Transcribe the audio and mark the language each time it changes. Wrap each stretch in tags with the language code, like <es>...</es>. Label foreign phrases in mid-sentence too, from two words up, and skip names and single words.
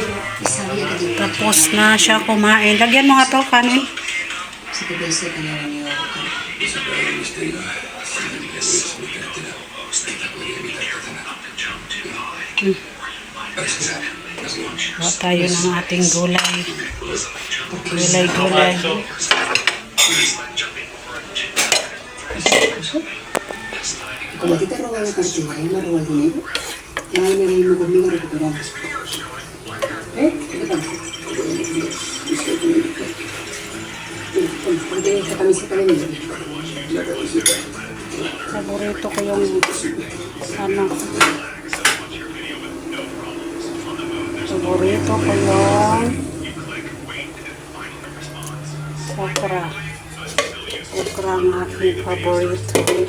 <tl>Tapos na siya kumain. Lagyan mo nga to, kanin. Gawa tayo ng ating gulay. Gulay-gulay.</tl> <es>Como a ti te roban la cartera y me roban el dinero, ya me vengo conmigo a recuperarlas. ¿Eh? ¿Qué te pasa? Ponte esta camiseta de niño.</es> <tl>Paborito ko yung paborito ko yung okra. Okra ang aking paborito.</tl>